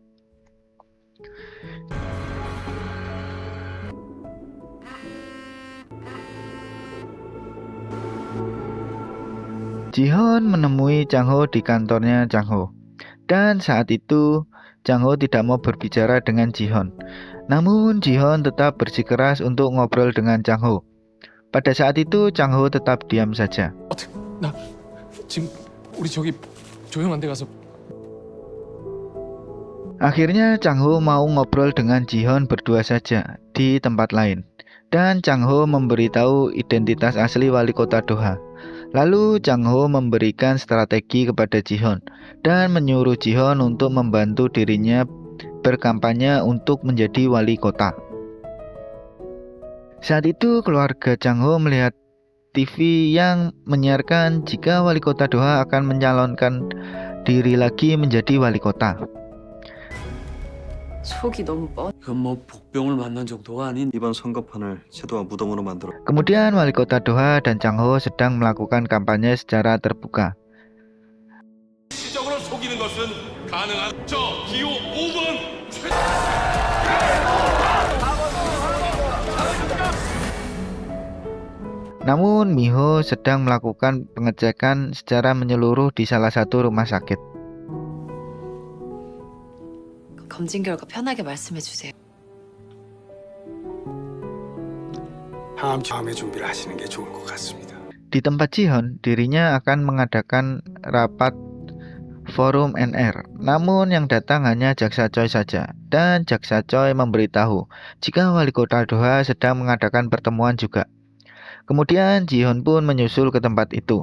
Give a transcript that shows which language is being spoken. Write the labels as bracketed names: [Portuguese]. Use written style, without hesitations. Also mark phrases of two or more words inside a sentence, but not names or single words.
[Indonesian] Ji-Hoon menemui Chang Ho di kantornya Chang Ho. Dan saat itu Chang Ho tidak mau berbicara dengan Ji-Hoon. Namun Ji-Hoon tetap bersikeras untuk ngobrol dengan Chang Ho. Pada saat itu Chang Ho tetap diam saja. [Korean] 나 지금 우리 저기 조용한 데 가서 [Indonesian] Akhirnya Chang Ho mau ngobrol dengan Ji Hyun berdua saja di tempat lain. Dan Chang Ho memberitahu identitas asli wali kota Doha. Lalu Chang Ho memberikan strategi kepada Ji Hyun dan menyuruh Ji Hyun untuk membantu dirinya berkampanye untuk menjadi wali kota. Saat itu keluarga Chang Ho melihat TV yang menyiarkan jika wali kota Doha akan mencalonkan diri lagi menjadi wali kota. [Korean] 속이 너무 뻔. 이건 뭐 복병을 만난 정도가 아닌 이번 선거판을 채도와 무덤으로 만들어. [Indonesian] Kemudian wali kota Doha dan Chang Ho sedang melakukan kampanye secara terbuka. [Korean] 시적으로 속이는 것은 가능한 저 기호 5번 [Indonesian] Namun Miho sedang melakukan pengecekan secara menyeluruh di salah satu rumah sakit. [Korean] 검진 결과 편하게 말씀해 주세요. 다음에 준비를 하시는 게 좋을 것 같습니다. [Indonesian] Di tempat Ji Hyun, dirinya akan mengadakan rapat forum NR. Namun yang datang hanya Jaksa Choi saja. Dan Jaksa Choi memberitahu jika wali kota Doha sedang mengadakan pertemuan juga. Kemudian Ji Hyun pun menyusul ke tempat itu.